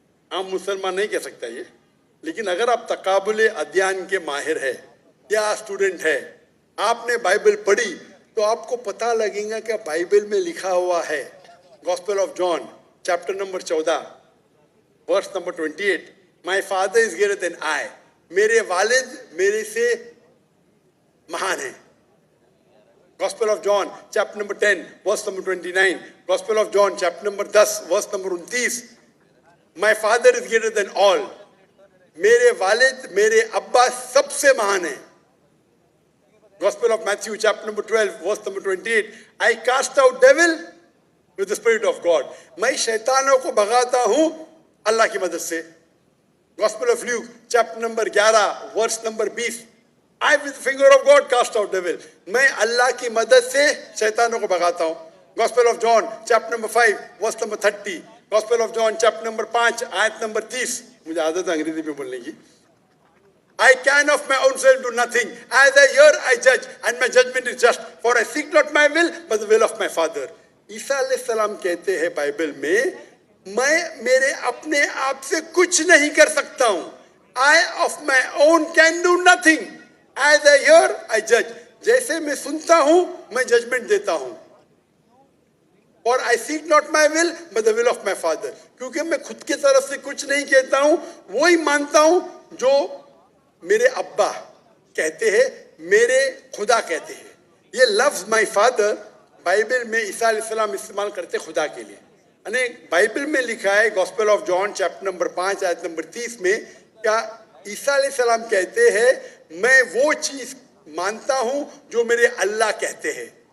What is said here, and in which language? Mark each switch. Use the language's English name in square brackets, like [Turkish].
[Hindi] आम मुसलमान नहीं कह सकता ये, लेकिन अगर आप तकाबुल अध्ययन के माहिर है या स्टूडेंट है, आपने बाइबल पढ़ी तो आपको पता लगेगा कि बाइबल में लिखा हुआ है, gospel of John chapter number 14 verse number 28, [English] my father is greater than I, [Hindi] मेरे वालिद मेरे से महान है। Gospel of John chapter number 10 verse number 29, gospel of John chapter number 10 verse number 29, [English] my father is greater than all, [Hindi] मेरे वालिद मेरे अब्बा सबसे महान है। [English] Gospel of Matthew chapter number 12 verse number 28, I cast out devil with the spirit of God, [Hindi] मैं शैतानों को भगाता हूं अल्लाह की मदद से। [English] Gospel of Luke chapter number 11 verse number 20, I with the finger of God cast out devil, [Hindi] मैं अल्लाह की मदद से शैतानों को भगाता हूं। [English] Gospel of John chapter number 5 verse number 30, Gospel of John chapter number 5 [Hindi] आयत नंबर 30, मुझे आदत है अंग्रेजी में बोलने की। [English] I can of my own self do nothing. As I hear, I judge, and my judgment is just. For I seek not my will, but the will of my Father. [Hindi] ईसा अलैहिस्सलाम कहते हैं बाइबल में, मैं मेरे अपने आप से कुछ नहीं कर सकता हूं। [English] I of my own can do nothing. As I hear, I judge. [Hindi] जैसे मैं सुनता हूं, मैं जजमेंट देता हूं। और [English] I seek not my will, but the will of my Father. [Hindi] क्योंकि मैं खुद की तरफ से कुछ नहीं कहता हूं, वही मानता हूं जो मेरे अब्बा कहते हैं, मेरे खुदा कहते हैं। ये लफ्ज [English] my father [Hindi] बाइबल में ईसा अलैहिस्सलाम इस्तेमाल करते खुदा के लिए। यानी बाइबल में लिखा है gospel of John chapter number 5 आयत नंबर 30 में, क्या ईसा अलैहिस्सलाम कहते हैं मैं वो चीज मानता हूं जो मेरे अल्लाह कहते हैं।